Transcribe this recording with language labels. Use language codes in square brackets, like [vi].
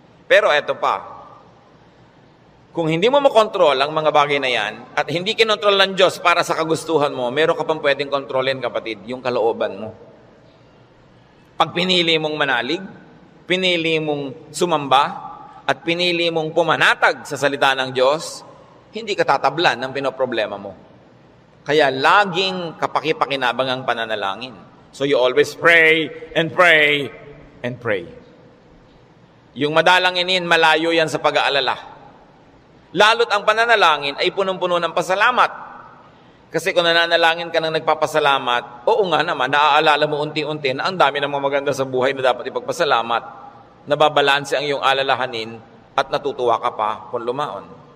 [tl] Pero eto pa, kung hindi mo makontrol ang mga bagay na yan at hindi kinontrol ng Diyos para sa kagustuhan mo, meron ka pang pwedeng kontrolin, kapatid, yung kalooban mo. Pag pinili mong manalig, pinili mong sumamba, at pinili mong pumanatag sa salita ng Diyos, hindi ka tatablan ng pinoproblema mo. Kaya laging kapaki-pakinabang ang pananalangin. [en] So you always pray and pray and pray. [tl] Yung madalanginin, malayo yan sa pag-aalala. Lalo't ang pananalangin ay punong-puno ng pasalamat. Kasi kung nananalangin ka ng nagpapasalamat, oo nga naman, naaalala mo unti-unti na ang dami ng mga maganda sa buhay na dapat ipagpasalamat. Nababalanse ang iyong alalahanin at natutuwa ka pa kung lumaon.